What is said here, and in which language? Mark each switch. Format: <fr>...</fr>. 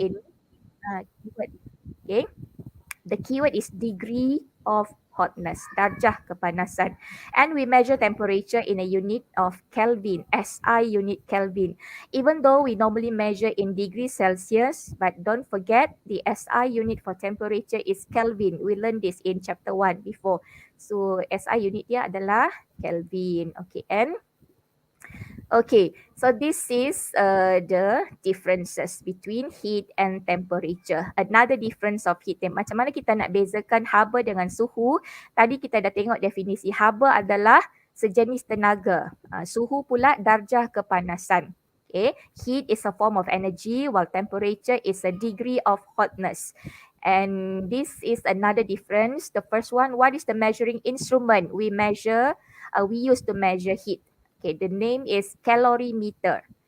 <en>in keyword. Okay, the keyword is degree of hotness,</en> <ms>darjah kepanasan.</ms> <en>And we measure temperature in a unit of Kelvin, SI unit Kelvin. Even though we normally measure in degrees Celsius, but don't forget the SI unit for temperature is Kelvin. We learned this in chapter 1 before.</en> <ms>So SI unit dia adalah Kelvin.</ms> <en>Okay, and okay, so this is the differences between heat and temperature. Another difference of heat.</en> <ms>Macam mana kita nak bezakan haba dengan suhu? Tadi kita dah tengok definisi. Haba adalah sejenis tenaga. Suhu pula darjah kepanasan.</ms> <en>Okay, heat is a form of energy while temperature is a degree of hotness. And this is another difference. The first one, what is the measuring instrument? We use to measure heat. Okay, the name is calorimeter.</en>